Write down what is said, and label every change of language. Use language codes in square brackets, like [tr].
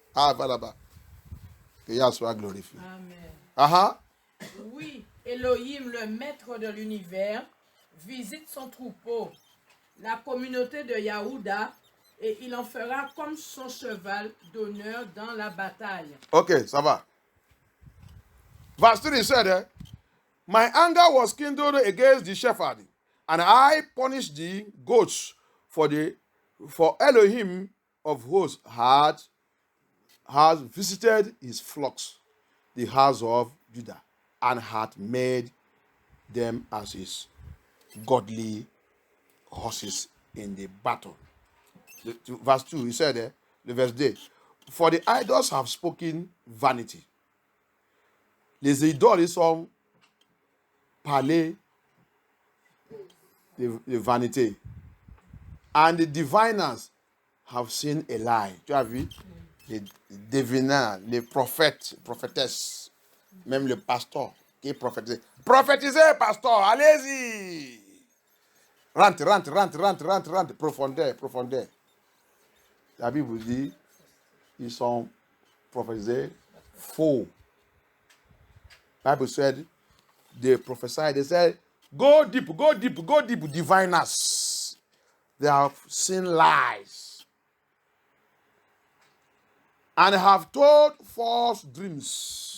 [fr] Ah, va là-bas. Que Yah soit glorifié. Amen. Aha. Oui, Elohim, le maître de l'univers, visite son troupeau, la communauté de Yahuda, et il en fera comme son cheval d'honneur dans la bataille. Ok, ça va. [en] Verse 3 said, my anger was kindled against the shepherd, and I punished the goats for Elohim of hosts has visited his flocks, the house of Judah, and had made them as his godly horses in the battle. Verse 2, he said, the verse 8, for the idols have spoken vanity. [fr] Les idoles, ils sont parlé de vanité. [en] And the diviners have seen a lie. [fr] Tu as vu? Les diviners, les prophètes, prophétesses, même le pasteur qui est prophétisé. Prophétisez, pasteur, allez-y! Rentre. Profondeur. La Bible vous dit, ils sont prophétisés faux. [en] La Bible said, they prophesied, they said, go deep, diviners. They have seen lies. And have told false dreams.